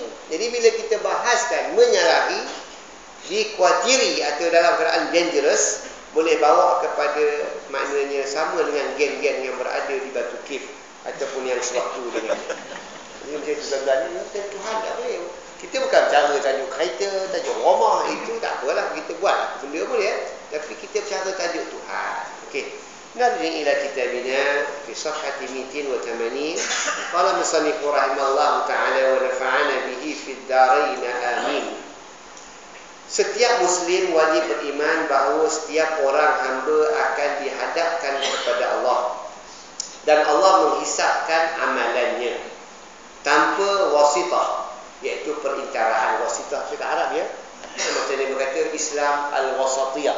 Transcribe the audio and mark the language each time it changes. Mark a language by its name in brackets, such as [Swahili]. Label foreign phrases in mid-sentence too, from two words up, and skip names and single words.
[Malay] Jadi bila kita bahaskan menyalahi, dikhawatiri atau dalam keadaan dangerous, boleh bawa kepada maknanya sama dengan gen-gen yang berada di Batu Kif ataupun yang sewaktu dengan ini macam tuan-tuan ni, Tuhan tak boleh. Kita bukan cara tajuk kereta, tajuk rumah, itu tak apalah, kita buat benda boleh. Tapi kita bercara tajuk Tuhan. Okey. [Arabic] نرجع إلى كتابنا في صفحة 280. قال المصنف رحمه الله تعالى ونفعنا به في الدارين آمين. [Malay] Setiap Muslim wajib beriman bahawa setiap orang hamba akan dihadapkan kepada Allah. Dan Allah menghisapkan amalannya tanpa wasitah, iaitu perentaraan. Wasitah cakap Arab ya. [Arabic] إسلام الوسطية.